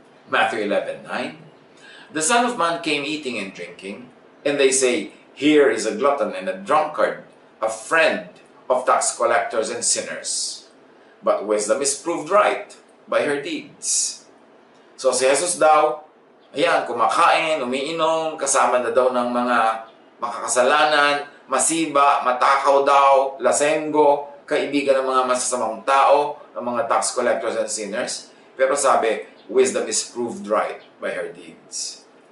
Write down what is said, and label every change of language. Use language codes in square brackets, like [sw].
[en] Matthew 11:9. The Son of Man came eating and drinking, and they say, here is a glutton and a drunkard, a friend of tax collectors and sinners. But wisdom is proved right by her deeds. [tl] So si Jesus daw, ayan, kumakain, umiinom, kasama na daw ng mga makakasalanan, masiba, matakaw daw, lasenggo, kaibigan ng mga masasamang tao, ng mga [en] tax collectors and sinners. [tl] Pero sabi, [en] wisdom is proved right by her deeds.